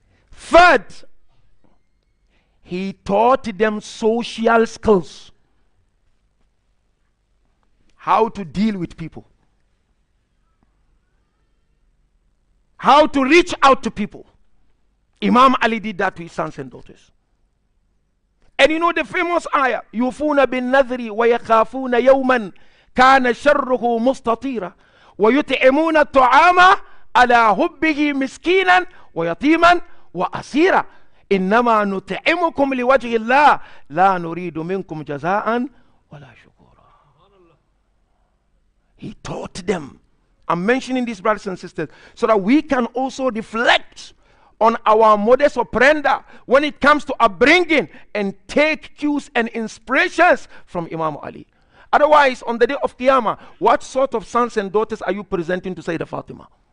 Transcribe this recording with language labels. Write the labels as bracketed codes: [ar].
[en] Third, he taught them social skills. How to deal with people. How to reach out to people. Imam Ali did that to his sons and daughters. And you know the famous ayah, [ar] يُوفُونَ بِالنَّذْرِ وَيَخَافُونَ يَوْمًا كَانَ شَرُّهُ مُسْتَطِيرًا وَيُطْعِمُونَ الطَّعَامَ عَلَى حُبِّهِ مِسْكِينًا وَيَتِيمًا وَأَسِيرًا. إنما نطعمكم لوجه الله لا نريد منكم جزاء ولا شكورا. [en] He taught them. I'm mentioning these, brothers and sisters, so that we can also reflect on our modus operandi when it comes to upbringing and take cues and inspirations from Imam Ali. Otherwise, on the day of Qiyamah, what sort of sons and daughters are you presenting to Sayyidah Fatima?